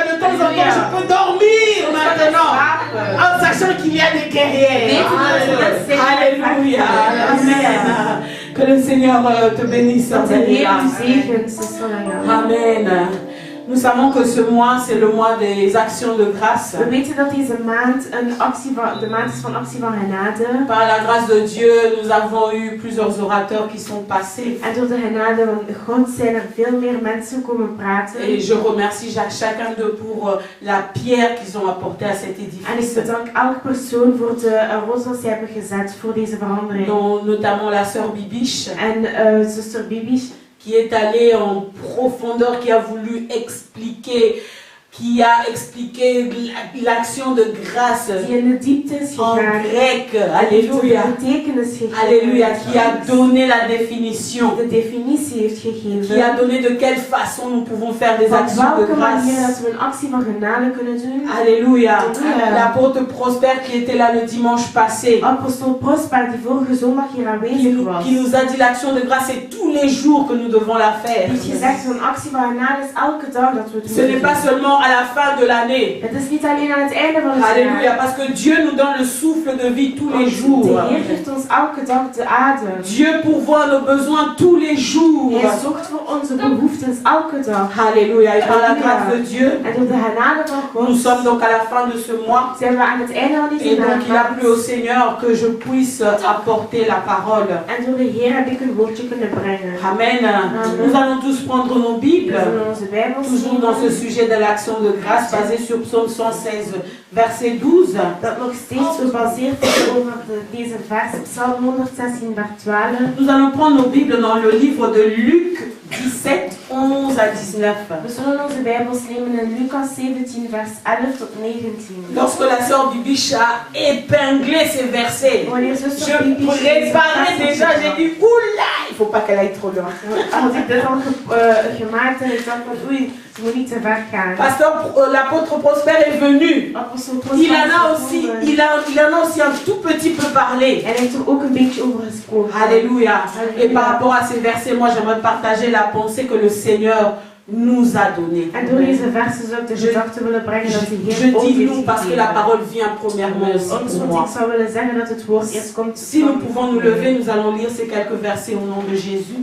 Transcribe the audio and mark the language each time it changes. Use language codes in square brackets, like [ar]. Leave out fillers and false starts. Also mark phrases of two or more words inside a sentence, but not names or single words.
[fr] De temps en temps, je peux dormir maintenant en sachant qu'il y a des guerrières. Alléluia. Amen. Que le Seigneur te bénisse. Amen. Nous savons que ce mois, c'est le mois des actions de grâce. [nl] We weten dat deze maand de maand is van actie van genade. [fr] Par la grâce de Dieu, nous avons eu plusieurs orateurs qui sont passés. [nl] En door de genade van God zijn er veel meer mensen komen praten. [fr] Et je remercie chacun d'eux pour la pierre qu'ils ont apportée à cet [nl] En ik [fr] édifice. [nl] bedank elke persoon voor de rots die ze hebben gezet voor deze verandering. [fr] Dont notamment la sœur Bibiche, [nl] En zuster Bibi, [fr] qui est allée en profondeur, qui a voulu expliquer, qui a expliqué l'action de grâce [nl] die in de diepte is en gegaan. [fr] grec. [nl] De [fr] Alléluia. [nl] betekenis gegeven. [fr] Alléluia. Qui a donné la définition. [nl] De definitie heeft [fr] Qui a [nl] gegeven. [fr] donné de quelle façon nous pouvons faire des [nl] Op [fr] actions de [nl] welke manier [fr] grâce. [nl] dat we een actie van genade kunnen doen. [fr] Alléluia. Alléluia. L'apôtre Prosper qui était là le dimanche passé, [nl] Apostel Prosper die vorige zondag hier aanwezig was. [fr] qui nous a dit l'action de grâce, c'est tous les jours que nous devons la faire. [nl] Die heeft gezegd van actie van genade is elke dag dat we het [fr] Ce n'est pas seulement à la fin de l'année. [nl] Het is niet alleen aan het einde van het [fr] Alléluia, [nl] jaar. [fr] parce que Dieu nous donne le souffle de vie tous les jours. [nl] De Heer geeft ons elke dag de adem. [fr] Dieu pourvoit nos besoins tous les jours. [nl] Hij zorgt voor onze behoeftes elke dag. [fr] Alléluia, et par la grâce de Dieu, [nl] En door de genade van [fr] nous [nl] God [fr] sommes donc à la fin de ce mois. [nl] zijn we aan het einde van [fr] Et [nl] deze [fr] donc il a plu au [nl] maand. [fr] Seigneur que je puisse apporter la parole. [nl] En door de Heer heb ik een woordje kunnen brengen. [fr] Amen. Nous allons tous prendre nos [nl] We [fr] Bibles. [nl] zullen onze Bijbels [fr] Toujours dans ce sujet de l'action de grâce basé sur Psaume 116, verset 12. [nl] dat nog steeds gebaseerd is over deze vers, Psalm 116, vers 12. [fr] Nous allons prendre nos Bibles dans le livre de Luc 17, 11 à 19. [nl] We zullen onze Bijbels nemen in Lucas 17, vers 11 tot 19. [fr] Lorsque la sœur Bibiche a épinglé ces versets, [nl] Wanneer [fr] je [nl] zuster Bibi [fr] préparais déjà, j'ai dit, oula, il ne faut pas qu'elle aille trop loin. [nl] Als ik dit al gemaakt heb, ik dacht van oei, ze moet niet te ver gaan. [fr] Pasteur, l'apôtre Prosper est venu. [nl] Apostel [fr] Il [nl] Prosper [fr] en a [nl] is [fr] aussi, [nl] gekomen. [fr] il en a aussi un tout petit peu parlé. [nl] En hij heeft er ook een beetje over gesproken. [fr] Alléluia. Et par rapport à ces versets, moi j'aimerais partager la pensée que le Seigneur nous a donnée. [nl] En door deze versen zou ik de gedachte willen brengen dat de [fr] Je [nl] Heer ons [fr] dis [nl] heeft [fr] nous parce que la [nl] gegeven. [fr] parole vient premièrement aussi [nl] Ons, [fr] pour [nl] want [fr] moi. [nl] ik zou willen zeggen dat het woord eerst komt. [fr] Si nous pouvons nous lever, nous allons lire ces quelques versets au nom de Jésus.